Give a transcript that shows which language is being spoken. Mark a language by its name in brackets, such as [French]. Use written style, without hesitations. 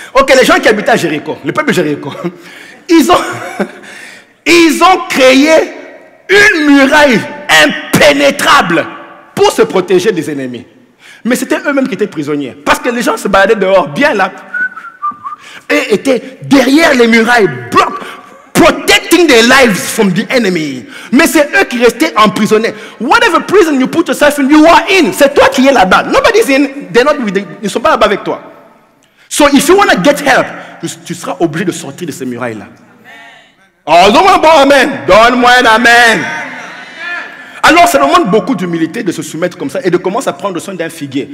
[French] Ok, les gens qui habitent à Jéricho, le peuple de Jéricho, ils ont créé une muraille impénétrable pour se protéger des ennemis. Mais c'était eux-mêmes qui étaient prisonniers. Parce que les gens se baladaient dehors, bien là, et étaient derrière les murailles, [English] protecting their lives from the enemy. [French] Mais c'est eux qui restaient emprisonnés. [English] Whatever prison you put yourself in, you are in. [French] C'est toi qui es là-bas. [English] Nobody's in. [French] Ils ne sont pas là-bas avec toi. [English] So if you want to get help, [French] tu seras obligé de sortir de ces murailles-là. Oh, donne-moi un bon amen. Donne-moi un amen. Alors, ça demande beaucoup d'humilité de se soumettre comme ça et de commencer à prendre soin d'un figuier.